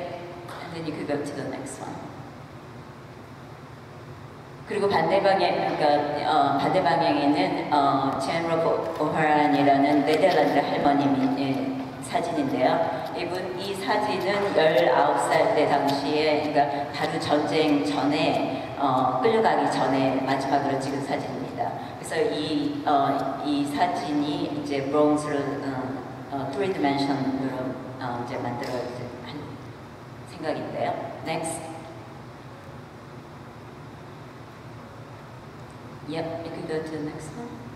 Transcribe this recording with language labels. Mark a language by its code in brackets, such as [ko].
[en] And then you could go to the next one. [ko] 그리고 반대 방향, 그러니까 반대 방향에는 제인 로버트 오하란이라는 네덜란드 할머님이 사진인데요. 이 사진은 19살 때 당시에, 그러니까 바로 전쟁 전에 끌려가기 전에 마지막으로 찍은 사진입니다. 그래서 이 사진이 이제 브론즈로 3디멘션으로 이제 만들어진 생각인데요. [en] Next. Yep, you can go to the next one.